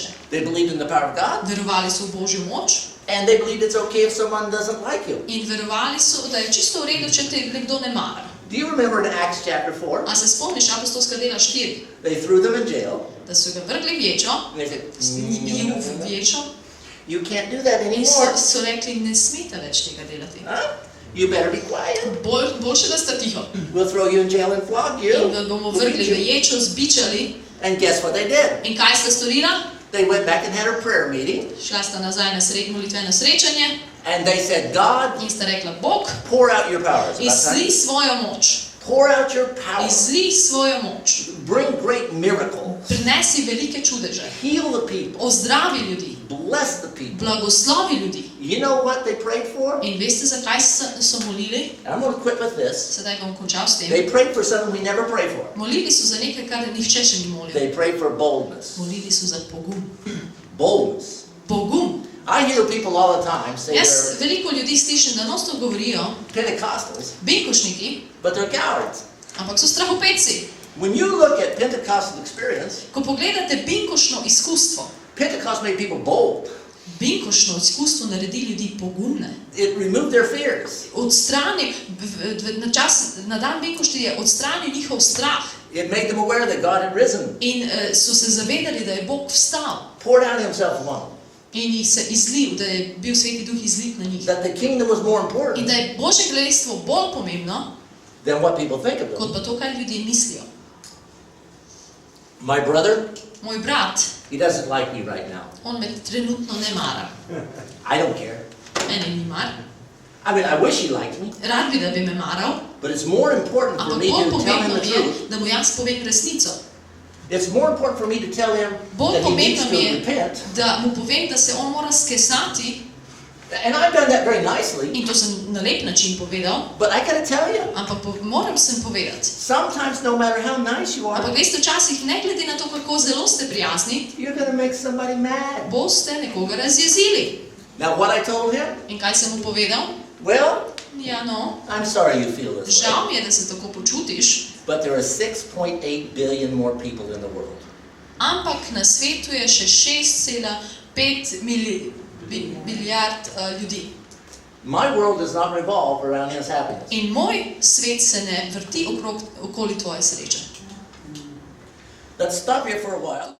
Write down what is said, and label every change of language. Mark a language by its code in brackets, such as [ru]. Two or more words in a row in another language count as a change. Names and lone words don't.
[en] They believed in the power of God, [sl] Verovali so v Božjo moč [en] and they believed it's okay if someone doesn't like you. [sl] in verovali so, da je čisto v redu, če te nekdo ne mara. [en] Do you remember in Acts chapter 4? [sl] A se spomniš apostolska dela 4, [en] They threw them in jail, [sl] da so ga vrgli v ječo, [en] and they said, [sl] ju v ječo, [en] you can't do that [sl] in [en] anymore. [sl] so rekli, ne smete več tega delati. [en] Huh? You better be quiet. [sl] Boljše, da sta tiho. [en] We'll throw you in jail and flog [sl] In [en] you. [sl] da bomo [en] We'll beat [sl] vrgli v [en] you. [sl] ječo, zbičali. [en] And guess what they did? [sl] In kaj sta storila? [en] They went back and had a prayer meeting, [sl] Šla sta nazaj na molitveno srečanje [en] and they said, God, [sl] in sta rekla, Bog, [en] pour out your power. Is it about [sl] izli [en] time? [sl] svojo moč. [en] Pour out your power. [sl] Izli svojo moč. [en] Bring great miracles. [sl] Prinesi velike čudeže. [en] Heal the people. [sl] Ozdravi ljudi. [en] Bless the people. [sl] Blagoslovi ljudi. [en] You know what they prayed for? [sl] In veste, zakaj so molili? [en] I'm going to quit with this. [sl] Sedaj bom končal s tem. [en] They prayed for something we never pray for. [sl] Molili so za nekaj, kar nihče še ni molil. [en] They prayed for boldness. [sl] Molili so za pogum. [en] Boldness. [sl] Pogum. [en] I hear people all the time say [sl] Jaz [en] they're [sl] veliko ljudi slišim, da nosto govorijo, [en] Pentecostals, [sl] binkošniki, [en] but they're cowards. [sl] ampak so strahopetci. [en] When you look at Pentecostal experience, [sl] Ko pogledate binkošno izkustvo, [en] Pentecost made people bold. [sl] binkošno izkustvo naredi ljudi pogumne. [en] It removed their fears. [sl] Odstrani, na dan binkošti je odstranil njihov strah [en] It made them aware that God had risen, [sl] in so se zavedali, da je Bog vstal [en] poured out himself on them, [sl] in jih se izlil, da je bil Sveti Duh izlit na njih. [en] that the kingdom was more [sl] In [en] important [sl] da je Božje kraljestvo bolj pomembno, [en] than what people think of them. [sl] kot pa to, kaj ljudje mislijo. [en] My brother, [sl] Moj brat, [en] he doesn't like me right now. [sl] on me trenutno ne mara. [en] I don't care. [sl] Mene ni mar. [en] I mean, I wish he liked me, [sl] Rad bi, da bi me maral, [en] but it's more important for [sl] ampak [en] me [sl] bolj [en] to tell him [sl] pomembno [en] the [sl] mi je, [en] truth. [sl] da mu jaz povem resnico. [en] It's more important for me to tell him [sl] Bolj [en] that he needs [sl] pomembno mi [en] to [sl] je, [en] repent. [sl] da mu povem, da se on mora skesati, [en] And I've done that very nicely, [sl] in to sem na lep način povedal, [en] but I gotta tell you, [sl] ampak moram sem povedati. [en] sometimes no matter how nice you are, [sl] Ampak veste, včasih ne glede na to, kako zelo ste prijazni, [en] you're gonna make somebody mad. [sl] boste nekoga razjezili. [en] Now what I told him? [sl] In kaj sem mu povedal? [en] Well, [sl] Ja, no, [en] I'm sorry you feel this [sl] žal [en] way, [sl] mi je, da se tako počutiš, [en] but there are 6.8 billion more people in the world. [sl] ampak na svetu je še 6,5 milijard ljudi. [en] My world does not revolve around his happiness. [sl] In moj svet se ne vrti okoli tvoje sreče. [en] Let's stop here for a while.